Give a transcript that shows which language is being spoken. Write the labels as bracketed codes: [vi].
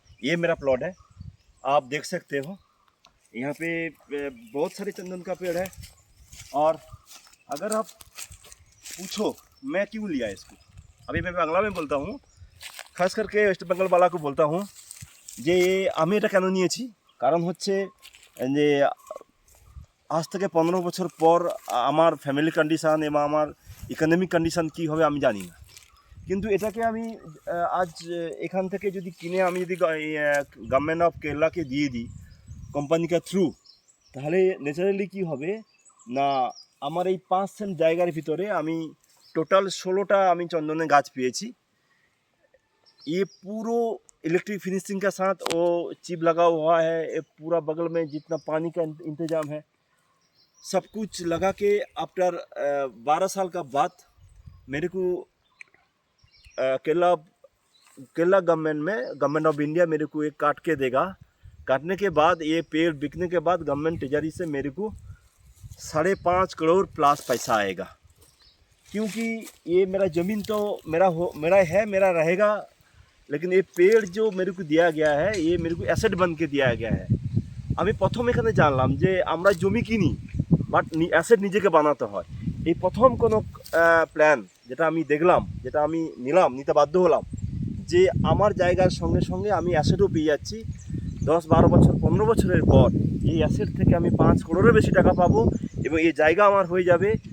[hi] ये मेरा प्लॉट है, आप देख सकते हो। यहाँ पे बहुत सारे चंदन का पेड़ है। और अगर आप पूछो मैं क्यों लिया इसको, अभी मैं बांग्ला में बोलता हूँ, खास करके वेस्ट बंगाल वाला को बोलता हूँ [bn] যে আমি এটা কেন নিয়েছি। কারণ হচ্ছে যে আজ থেকে 15 বছর পর আমার ফ্যামিলি কন্ডিশান এবং আমার ইকোনমিক কন্ডিশান কী হবে আমি জানি না। কিন্তু এটাকে আমি আজ এখান থেকে যদি কিনে আমি যদি গভর্নমেন্ট অফ কেরালাকে দিয়ে দিই কোম্পানিকে থ্রু, তাহলে ন্যাচারালি কী হবে না, আমার এই 5 সেন্ট জায়গার ভিতরে আমি টোটাল 16টা আমি চন্দনের গাছ পেয়েছি। [hi] ये पूरा इलेक्ट्रिक फिनिशिंग के साथ वो चिप लगा हुआ है। ये पूरा बगल में जितना पानी का इंतज़ाम है सब कुछ लगा के आफ्टर 12 साल का बाद मेरे को केरला गवर्नमेंट ऑफ इंडिया मेरे को एक काट के देगा। काटने के बाद ये पेड़ बिकने के बाद गवर्नमेंट ट्रेजरी से मेरे को 5.5 करोड़ प्लस पैसा आएगा। क्योंकि ये मेरा ज़मीन तो मेरा रहेगा, लेकिन ये पेड़ जो मेरे को दिया गया है ये मेरे को एसेट बन के दिया गया है। [bn] আমি প্রথম এখানে জানলাম যে আমরা জমি কিনি বাট অ্যাসেট নিজেকে বানাতে হয়। এই প্রথম কোনো প্ল্যান যেটা আমি দেখলাম, যেটা আমি নিতে বাধ্য হলাম, যে আমার জায়গার সঙ্গে সঙ্গে আমি অ্যাসেটও পেয়ে যাচ্ছি। 10-12 বছর 15 বছরের পর এই অ্যাসেট থেকে আমি 5 করোড়ের বেশি টাকা পাবো এবং এই জায়গা আমার হয়ে যাবে।